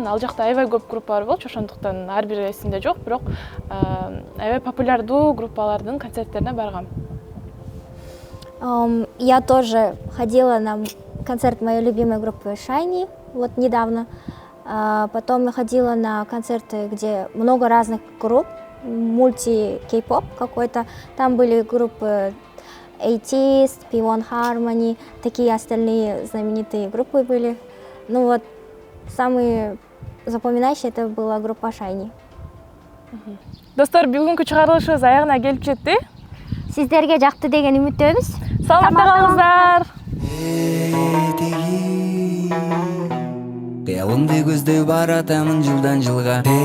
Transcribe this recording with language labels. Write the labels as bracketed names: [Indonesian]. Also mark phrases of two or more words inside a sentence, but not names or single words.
[Kyrgyz] Ал жакта аябай көп группалар болчу, ошондуктан ар бири эсимде жок, бирок аябай популярдуу группалардын концерттерине баргам. [Russian] Я тоже ходила на концерт моей любимой группы SHINee, вот недавно. Потом я ходила на концерты, где много разных групп, мульти-кей-поп какой-то. Там были группы ATEEZ, P1 Harmony, такие остальные знаменитые группы были. Ну вот, самые запоминающие это была группа SHINee. [Kyrgyz] Достор, бүгүнкү чыгарылышыбыз аягына келип жетти. Сиздерге жакты деген үмүттөбүз. Саламатта калыңыздар. Кыялымды көздөй баратамын жылдан жылга.